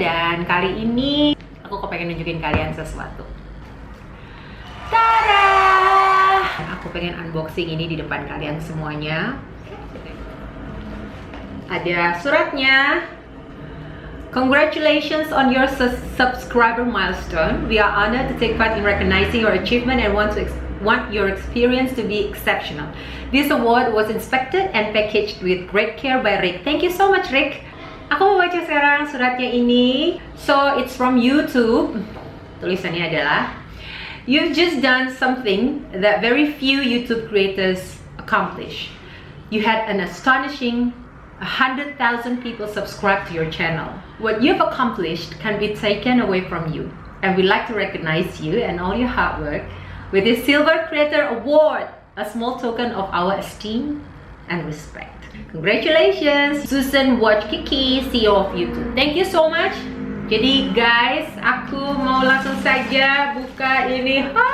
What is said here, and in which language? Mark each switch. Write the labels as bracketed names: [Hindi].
[Indonesian] Dan kali ini aku pengen nunjukin kalian sesuatu. Tada! Aku pengen unboxing ini di depan kalian semuanya. Ada suratnya. [English] Congratulations on your subscriber milestone. We are honored to take part in recognizing your achievement and want your experience to be exceptional. This award was inspected and packaged with great care by Rick. Thank you so much, Rick. [Indonesian] Aku mau baca sekarang suratnya ini. [English] So it's from YouTube. [Indonesian] Tulisannya adalah, [English] you've just done something that very few YouTube creators accomplish. You had an astonishing 100,000 people subscribe to your channel. What you've accomplished can be taken away from you, and we'd like to recognize you and all your hard work with this Silver Creator Award, a small token of our esteem and respect. Congratulations, Susan Watch Kiki, CEO of YouTube. Thank you so much. [Indonesian] Jadi guys, aku mau langsung saja buka ini.